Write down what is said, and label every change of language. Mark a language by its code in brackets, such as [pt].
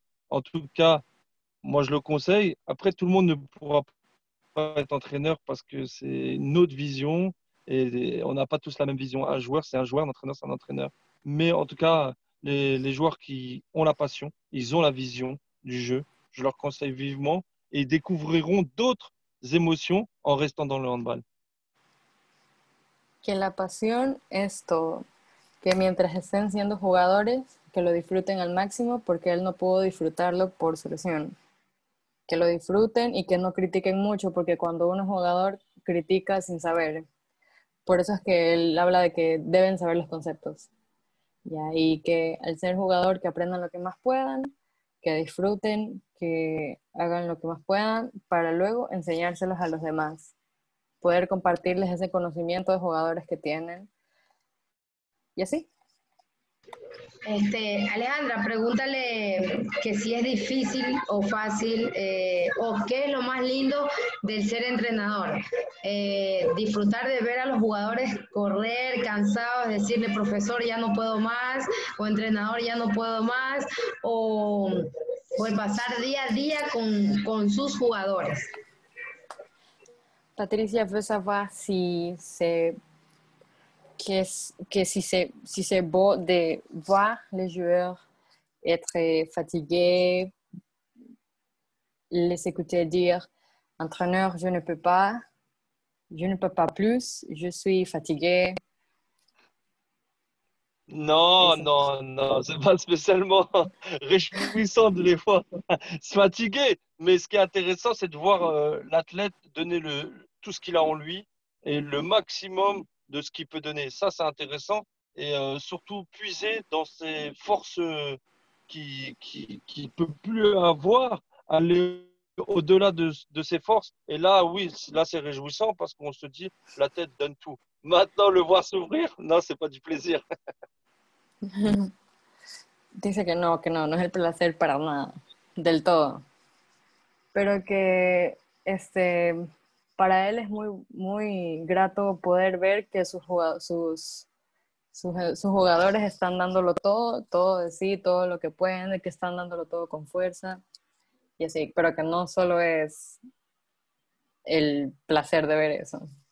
[fr] En tout cas, moi, je le conseille. Après, tout le monde ne pourra pas être entraîneur parce que c'est une autre vision et on n'a pas tous la même vision. Un joueur, c'est un joueur, un entraîneur, c'est un entraîneur. Mais en tout cas, les joueurs qui ont la passion, ils ont la vision du jeu. Je leur conseille vivement et ils découvriront d'autres émotions en restant dans le handball. [es] Que la pasión es todo. Que mientras estén siendo jugadores, que lo disfruten al máximo porque él no pudo disfrutarlo por su lesión. Que lo disfruten y que no critiquen mucho porque cuando uno es jugador critica sin saber. Por eso es que él habla de que deben saber los conceptos. ¿Ya? Y que al ser jugador que aprendan lo que más puedan, que disfruten, que hagan lo que más puedan para luego enseñárselos a los demás. Poder compartirles ese conocimiento de jugadores que tienen. Y así. Alejandra, pregúntale que si es difícil o fácil o qué es lo más lindo del ser entrenador. Disfrutar de ver a los jugadores correr cansados, decirle profesor ya no puedo más o entrenador ya no puedo más o el pasar día a día con sus jugadores. [fr] Patricia veut savoir si c'est si c'est beau de voir les joueurs être fatigués, les écouter dire entraîneur, je ne peux pas plus, je suis fatigué. Non, non, non, c'est pas spécialement réjouissant de les voir se fatiguer. Mais ce qui est intéressant, c'est de voir l'athlète donner tout ce qu'il a en lui et le maximum de ce qu'il peut donner. Ça, c'est intéressant. Et surtout puiser dans ses forces qu'il peut plus avoir, aller au-delà de ses forces. Et là, oui, là, c'est réjouissant parce qu'on se dit, la tête donne tout. Maintenant, le voir s'ouvrir, non, c'est pas du plaisir. [es] Dice que no es el placer para nada, del todo. Pero que para él es muy grato poder ver que sus jugadores están dándolo todo de sí, todo lo que pueden, que están dándolo todo con fuerza y así, pero que no solo es el placer de ver eso.